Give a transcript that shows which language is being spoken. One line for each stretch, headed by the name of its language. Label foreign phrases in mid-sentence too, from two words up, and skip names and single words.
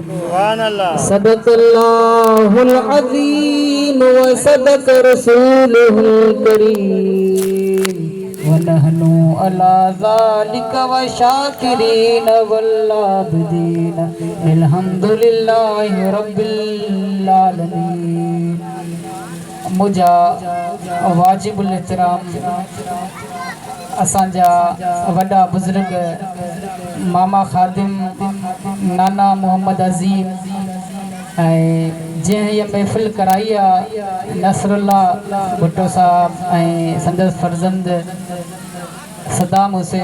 Arabic: صدق الله العظيم وصدق رسوله الكريم ونحن على ذلك وشاكرين والعابدين الحمد لله رب العالمين.
Sindhi: मुझा वाजिबुल एहतराम असांजा वॾा बुज़ुर्ग मामा ख़ादिम नाना मोहम्मद अज़ीम ऐं जंहिं हीअ महफ़िल कराई आहे नसरुल्ला भुट्टो साहब ऐं संदसि फर्ज़ंद सदाम हुसैन।